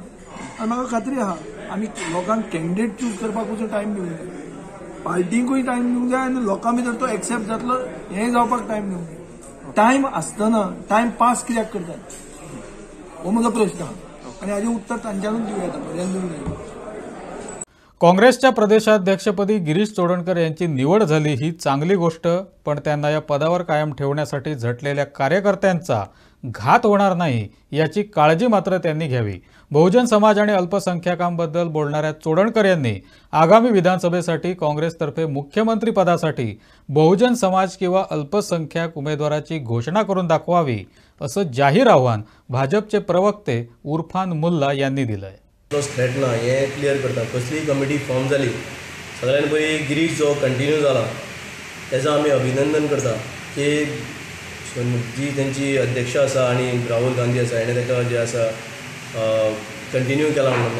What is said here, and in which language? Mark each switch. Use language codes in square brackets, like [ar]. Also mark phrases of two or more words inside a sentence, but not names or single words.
[kok] आनी म्हाका खात्री आहा आमी लोकांक [en] candidate choose [kok] करपाक टायम दिवंक जाय, पार्टीकूय टायम दिवंक जाय आनी लोकां भितर तो एक्सेप्ट जातलो हें जावपाक टायम दिवंक जाय. टायम आसतना टायम पास कित्याक करतात हो म्हजो प्रश्न आहा. आनी हाजें उत्तर तांच्यानूच दिवं येता, पर्यान दिवंक जाय. [mr] काँग्रेसच्या प्रदेशाध्यक्षपदी गिरीश चोडणकर यांची निवड झाली ही चांगली गोष्ट, पण त्यांना या पदावर कायम ठेवण्यासाठी झटलेल्या कार्यकर्त्यांचा घात होणार नाही याची काळजी मात्र त्यांनी घ्यावी. बहुजन समाज आणि अल्पसंख्याकांबद्दल बोलणाऱ्या चोडणकर यांनी आगामी विधानसभेसाठी काँग्रेसतर्फे मुख्यमंत्री पदासाठी बहुजन समाज किंवा अल्पसंख्याक उमेदवाराची घोषणा करून दाखवावी असं जाहीर आव्हान भाजपचे प्रवक्ते उरफान मुल्ला यांनी दिलंय. [kok] थ्रेट ना हे क्लियर करता. कसली [en] committee form [kok] जाली, सगळ्यान पयलीं गिरीश जो कंटिन्यू जाला तेजो आमी अभिनंदन करता की जी तेंची अध्यक्ष आसा आनी राहुल गांधी आसा हेणें ताका जे आसा कंटिन्यू केला म्हणून.